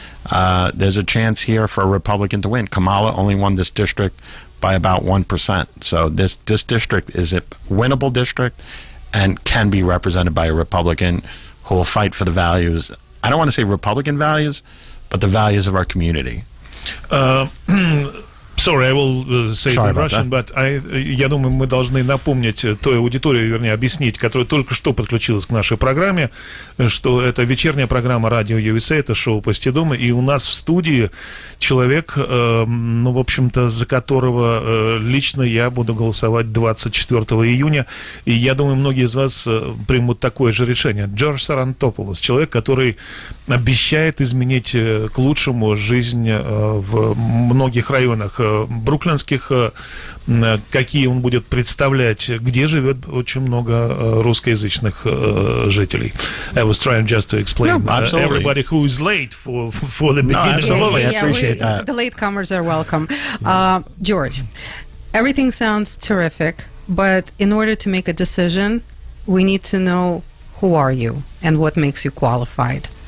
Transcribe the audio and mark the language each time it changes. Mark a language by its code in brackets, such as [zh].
[en] There's a chance here for a Republican to win. Kamala only won this district by about 1%. So this district is a winnable district and can be represented by a Republican who will fight for the values. I don't want to say Republican values, but the values of our community. Sorry, I will say it in Russian, but [ru] я думаю, мы должны напомнить той аудитории, вернее, объяснить, которая только что подключилась к нашей программе, что это вечерняя программа радио USA, это шоу «Пасти дома», и у нас в студии человек, ну, в общем-то, за которого лично я буду голосовать 24 июня, и я думаю, многие из вас примут такое же решение. Джордж Sarantopoulos, человек, который обещает изменить к лучшему жизнь в многих районах бруклинских, какие он будет представлять, где живет очень много русскоязычных жителей. [en] I was trying just to explain everybody who is late for the beginning. No, absolutely. I appreciate that. The latecomers are welcome. George, everything sounds terrific, but in order to make a decision, we need to know who are you and what makes you qualified.